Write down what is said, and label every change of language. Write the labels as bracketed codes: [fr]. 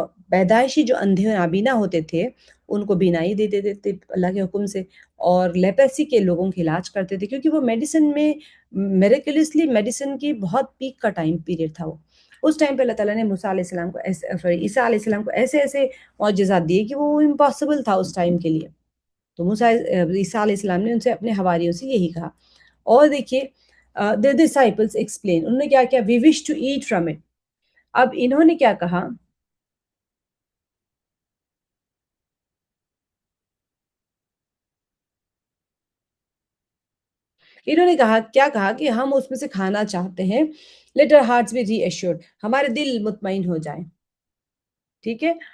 [ur] پیدائشی جو اندھے نابینا ہوتے تھے ان کو بینائی دے دیتے تھے اللہ کے حکم سے، اور لیپریسی کے لوگوں کے علاج کرتے تھے، کیونکہ وہ میڈیسن میں میریکلسلی میڈیسن کی بہت پیک کا ٹائم پیریڈ تھا، وہ اس ٹائم پہ اللہ تعالیٰ نے موسیٰ علیہ السلام کو عیسیٰ علیہ السلام کو ایسے ایسے معجزات دیے کہ وہ امپاسبل تھا اس ٹائم کے لیے، تو عیسیٰ علیہ السلام نے ان سے اپنے حواریوں سے یہی کہا۔ اور دیکھیے [en] the disciples explain, [ur] انہوں نے کیا کیا, [en] we wish to eat from it. [ur] اب انہوں نے کیا کہا, انہوں نے کہا کیا کہا کہ ہم اس میں سے کھانا چاہتے ہیں. [en] let our hearts be reassured, [ur] ہمارے دل مطمئن ہو جائیں. ٹھیک ہے.